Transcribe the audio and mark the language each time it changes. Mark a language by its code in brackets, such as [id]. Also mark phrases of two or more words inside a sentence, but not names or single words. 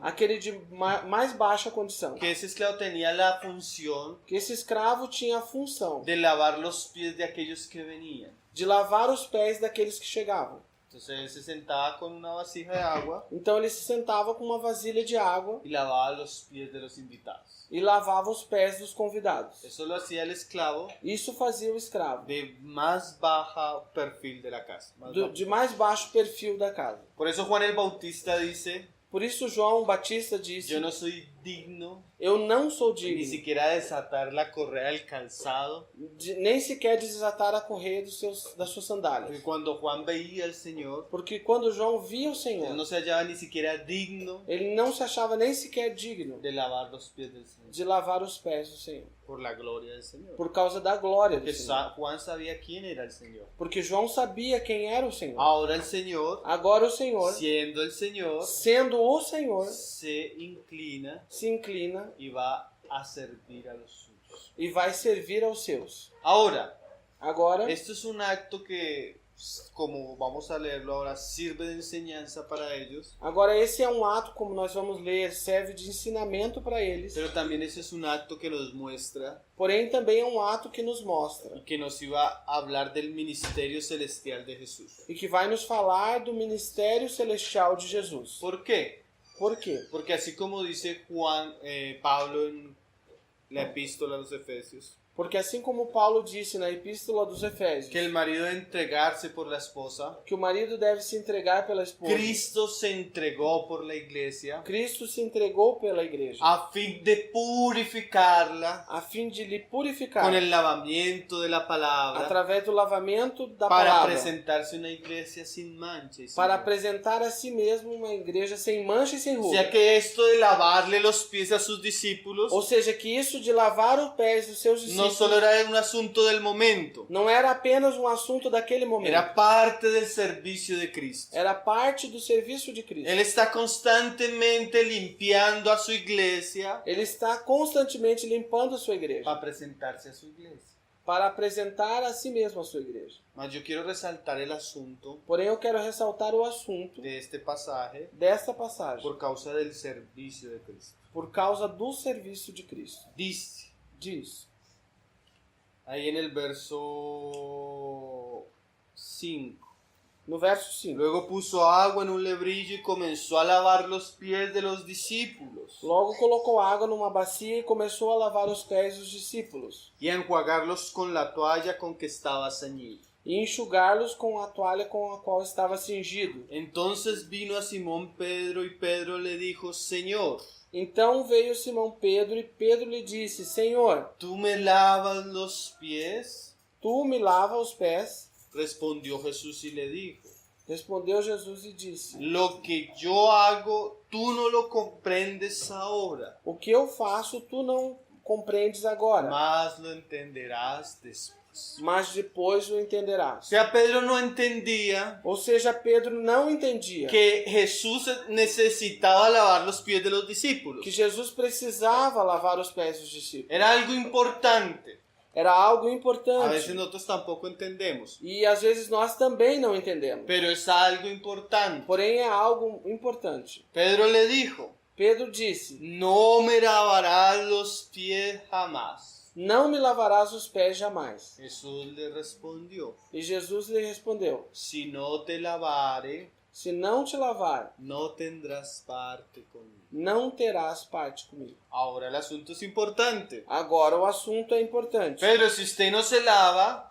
[pt] aquele de mais baixa condição. [es] que ese esclavo tenía la función [pt] Que esse escravo tinha a função [es] de lavar los pies de aquellos que venían. [pt] de lavar os pés daqueles que chegavam. [es] Entonces él se sentaba con una vasija de agua [pt] Então ele se sentava com uma vasilha de água [es] y lavaba los pies de los invitados. [pt] e lavava os pés dos convidados. [es] Eso lo hacía el esclavo [pt] Isso fazia o escravo, [es] de más baja perfil de la casa. [pt] de mais baixo perfil da casa. [es] Por eso Juan el Bautista dice, [pt] Por isso João Batista disse, [es] yo no soy digno [pt] eu não sou [es] ni [pt] digno, [es] siquiera desatar la correa del calzado. [pt] nem sequer desatar a correia das suas sandálias. [es] Porque cuando Juan veía al Señor, [pt] Porque quando João via o [es] él [pt] Senhor, [es] no se hallaba ni siquiera digno [pt] ele não se achava nem sequer digno [es] de lavar los pies del Señor, [pt] de lavar os pés do Senhor, [es] por la gloria del Señor. [pt] por causa da glória do [es] Porque [pt] Senhor. [es] Juan sabía quién era el Señor. [pt] Porque João sabia quem era o Senhor. [es] Ahora el Señor, [pt] Agora o Senhor, [es] siendo el Señor, [pt] sendo o Senhor, [es] se inclina [pt] se inclina [es] y va a servir a los suyos. [pt] e vai servir aos seus. [es] Ahora, [pt] Agora, [es] esto es un acto que, como vamos a leerlo ahora, sirve de enseñanza para ellos, [pt] esse é um ato, como nós vamos ler, serve de ensinamento para eles. [es] pero también ese es un acto que nos muestra [pt] Porém, também é um ato que nos mostra [es] y que nos iba a hablar del ministerio celestial de Jesús. [pt] e que vai nos falar do ministério celestial de Jesus. [es] ¿Por qué? [pt] Por quê? [es] Porque así como dice Pablo en la epístola a los Efesios, [pt] Porque assim como Paulo disse na Epístola dos Efésios, [es] que el marido debe entregarse por la esposa, [pt] que o marido deve se entregar pela esposa, [es] Cristo se entregó por la iglesia [pt] Cristo se entregou pela igreja, [es] a fin de purificarla [pt] a fim de lhe purificar [es] con el lavamiento de la palabra, [pt] através do lavamento da [es] para [pt] palavra, [es] presentarse una iglesia sin mancha y sin [pt] para [es] mancha. [pt] apresentar a si mesmo uma igreja sem mancha e sem [es] O [pt] ruga. [es] sea que esto de lavarle los pies a sus discípulos [pt] Ou seja, que isso de lavar os pés dos seus [es] no [pt] discípulos [es] solo era un asunto del momento, [pt] não era apenas um assunto daquele momento. [es] era parte del servicio de Cristo. [pt] Era parte do serviço de Cristo. [es] Él está constantemente limpiando a su iglesia [pt] Ele está constantemente limpando a sua igreja [es] para presentarse a su iglesia. [pt] para apresentar a si mesmo a sua igreja. [es] Mas yo quiero resaltar el asunto [pt] Porém, eu quero ressaltar o assunto [es] de este pasaje [pt] desta passagem [es] por causa del servicio de Cristo. [pt] por causa do serviço de Cristo. [es] Dice [pt] Diz, [es] ahí en el verso 5. [pt] no verso 5. [es] Luego puso agua en un lebrillo y comenzó a lavar los pies de los discípulos [pt] Logo colocou água numa bacia e começou a lavar os pés dos discípulos [es] y a enjuagarlos con la toalla con que estaba ceñido. [pt] e enxugá-los com a toalha com a qual estava cingido. [es] Entonces vino a Simón Pedro y Pedro le dijo, Señor, [pt] Então veio Simão Pedro e Pedro lhe disse, Senhor, [es] ¿tú me lavas los pies? [pt] tu me lava os pés? [es] Respondió Jesús y le dijo, [pt] Respondeu Jesus e disse, [es] lo que yo hago, tú no lo comprendes ahora, [pt] o que eu faço tu não compreendes agora, [es] mas lo entenderás después. [pt] mas depois o [es] O [pt] entenderás. [es] sea, Pedro no entendía [pt] Ou seja, Pedro não entendia [es] que Jesús necesitaba lavar los pies de los discípulos. [pt] que Jesus precisava lavar os pés dos discípulos. [es] Era algo importante. [pt] Era algo [es] A veces [pt] importante. [es] nosotros tampoco entendemos, [pt] E às vezes nós também não entendemos. [es] pero es algo importante. [pt] Porém, é algo importante. [es] Pedro le dijo, [pt] Pedro disse, [es] no me lavarás los pies jamás. [pt] não me lavarás os pés jamais. [es] Jesús le respondió, [pt] E Jesus lhe respondeu, [es] si no te lavare, [pt] se não te lavar, [es] no tendrás parte conmigo. [pt] não terás parte comigo. [es] Ahora el asunto es importante. [pt] Agora o assunto é importante. [es] Pedro, si usted no se lava,